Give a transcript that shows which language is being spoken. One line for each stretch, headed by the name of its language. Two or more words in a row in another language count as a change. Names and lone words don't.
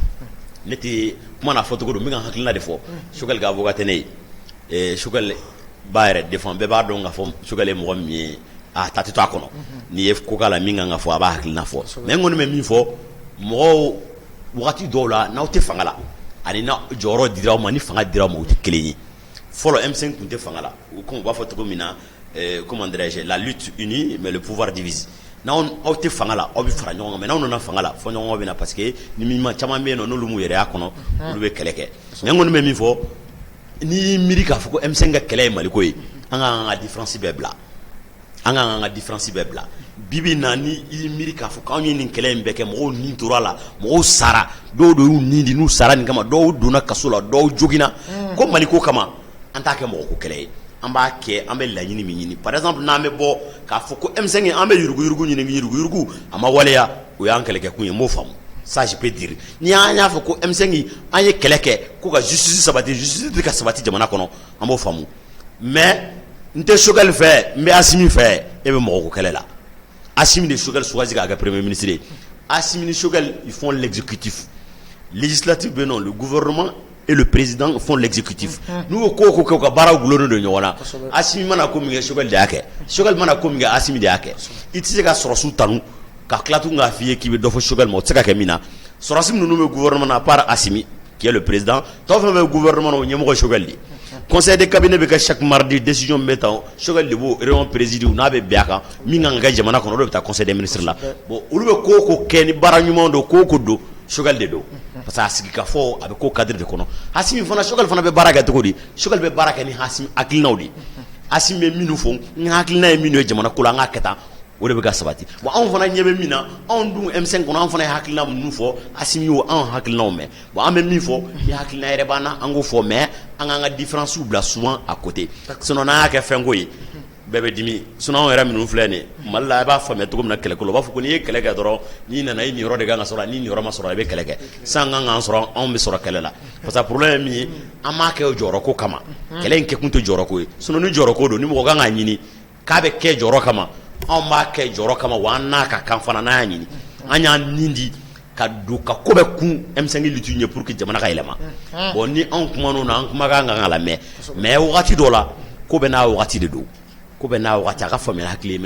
Bambara: ne tɛ kuma n'a fɔcogo don n bɛ ka hakilina de fɔ Choguel ka avocat tɛ ne ye Choguel b'a yɛrɛ défend bɛɛ b'a dɔn k'a fɔ Choguel ye mɔgɔ min ye a ta tɛ to a kɔnɔ n'i ye ko k'a la min kan ka fɔ a b'a hakilina fɔ mais n kɔni bɛ min fɔ mɔgɔw wagati dɔw la n'aw tɛ fanga la ani na jɔyɔrɔ dira aw ma ni fanga dira aw ma o tɛ kelen ye fɔlɔ M5 tun tɛ fanga la u b'a fɔ cogo min na
French: comment dirais-je la lutte unie mais le pouvoir divise
Bambara: n'aw tɛ fanga la aw bɛ fara ɲɔgɔn kan mais n'aw nana fanga la fɔ ɲɔgɔn bɛ na
French: parce que
Bambara: ni min caman bɛ yen nɔ n'olu m'u yɛrɛ y'a kɔnɔ olu bɛ kɛlɛ kɛ mais n kɔni bɛ min fɔ n'i y'i miiri k'a fɔ ko M5 ka kɛlɛ ye Maliko ye an k'an ka différence bɛɛ bila an k'an ka différence bɛɛ bila bibi na ni y'i miiri k'a fɔ k'anw ye nin kɛlɛ in bɛɛ kɛ mɔgɔw nin tora la mɔgɔw sara dɔw de y'u nin di n'u sara nin kama dɔw donna kaso la dɔw joginna ko Maliko kama an t'a kɛ mɔgɔ ko kɛlɛ ye an b'a kɛ an bɛ laɲini min ɲini par exemple n'an bɛ bɔ k'a fɔ ko M5 an bɛ yuruguyurugu ɲini yuruguyurugu a ma waleya o y'an kɛlɛkɛkun ye n b'o faamu
French: ça je peux dire
Bambara: ni an y'a fɔ ko M5 an ye kɛlɛ kɛ ko ka justice sabati justice tɛ ka sabati jamana kɔnɔ an b'o faamu mais n tɛ Choguel fɛ n bɛ Assimi fɛ e bɛ mɔgɔ ko kɛlɛ la Assimi de Choguel choisi k'a kɛ
French: premier ministre
Bambara: ye Assimi ni Choguel
French: ils font l'exécutif législatif
Bambara: bɛ
French: non le gouvernement et le président font l'exécutif
Bambara: n'u ko ko ka baaraw gulonnen don ɲɔgɔn na Assimi mana ko min kɛ Choguel de y'a kɛ Choguel mana ko min kɛ Assimi de y'a kɛ i tɛ se ka sɔrɔsiw tanu ka tila tun k'a f'i ye k'i bɛ dɔ fɔ Choguel ma o tɛ se ka kɛ min na sɔrɔsi ninnu bɛ gouvernement na
French: à part Assimi qui est le président
Bambara: tɔw fɛn bɛ gouvernement na o ɲɛmɔgɔ Choguel de
French: conseil de cabinet
Bambara: bɛ kɛ
French: chaque mardi
Bambara: décision bɛ ta Choguel de b'o réunion présider n'a bɛ bɛn a kan min kan ka kɛ jamana kɔnɔ o de bɛ taa
French: conseil des ministres
Bambara: la bon olu bɛ ko o ko kɛ ni baara ɲuman don ko o ko don Choguel de don
French: parce que
Bambara: a sigi ka fɔ a bɛ ko
French: cadre de
Bambara: kɔnɔ Assimi fana Choguel fana bɛ baara kɛ cogo di Choguel bɛ baara kɛ ni Assimi hakilinaw de Assimi bɛ minnu fɔ ni hakilina ye minnu ye jamana ko la an k'a kɛ tan o de bɛ ka sabati bon anw fana ɲɛ bɛ min na anw dun M5 kɔnɔ anw fana ye hakilina minnu fɔ Assimi y'o anw hakilinaw mɛn bon an bɛ min fɔ ni hakilina yɛrɛ b'an na an k'o fɔ mais an k'an ka différence bila
French: souvent à côté
Bambara: sinon n'an y'a kɛ fɛnko ye bɛɛ bɛ dimi sinon anw yɛrɛ minnu filɛ nin ye Mali la i b'a faamuya cogo min na kɛlɛko la u b'a fɔ ko n'i ye kɛlɛ kɛ dɔrɔn n'i nana i nin yɔrɔ de kan ka sɔrɔ ni nin yɔrɔ ma sɔrɔ i bɛ kɛlɛ kɛ san kan k'an sɔrɔ anw bɛ sɔrɔ kɛlɛ la
French: parce que
Bambara: problème ye min ye an m'a kɛ jɔyɔrɔko kama kɛlɛ in kɛkun tɛ jɔyɔrɔko ye sinon ni jɔyɔrɔko don ni mɔgɔ kan k'a ɲini k'a bɛ kɛ jɔyɔrɔ kama anw b'a kɛ jɔyɔrɔ kama wa an n'a ka kan fana n'an y'a ɲini an y'an nin di ka don ka ko bɛ kun M5 lutte ɲɛ pour que jamana ka yɛlɛma bon ni anw kuman'o na an kumakan kan ka lamɛn mais wagati dɔ la ko bɛ n'a wagati de don ko bɛ n'a wagati a ka faamuya hakili ye mais